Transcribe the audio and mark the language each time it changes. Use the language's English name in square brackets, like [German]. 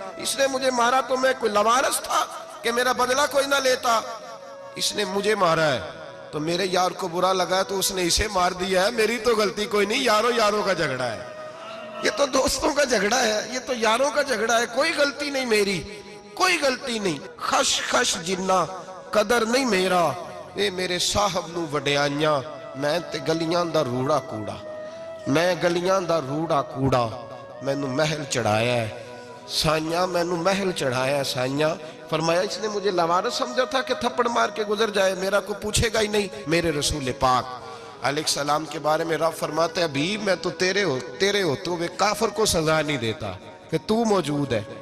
[Urdu] اس نے مجھے مارا تو میں کوئی لاوارث تھا کہ میرا بدلہ کوئی نہ لیتا. اس نے مجھے مارا ہے تو میرے یار کو برا لگا تو اس نے اسے مار دیا ہے، میری تو غلطی کوئی نہیں. یاروں کا جھگڑا ہے، یہ تو دوستوں کا جھگڑا ہے، یہ تو یاروں کا جھگڑا ہے، کوئی غلطی نہیں میری، کوئی غلطی نہیں. [Punjabi] خش جنہ قدر نہیں میرا، اے میرے صاحب نو وڈیاں، میں تے گلیاں دا روڑا کوڑا، میں گلیاں دا روڑا کوڑا. میں نو محل چڑھایا ہے سائیاں، میں نو محل چڑھایا ہے سائیاں. [Urdu] فرمایا اس نے مجھے لاوارث سمجھا تھا کہ تھپڑ مار کے گزر جائے، میرا کو پوچھے گا ہی نہیں. میرے رسول پاک علیہ السلام کے بارے میں رب فرماتے ہیں ابھی میں تو تیرے ہوتے ہوئے کافر کو سزا نہیں دیتا کہ تو موجود ہے.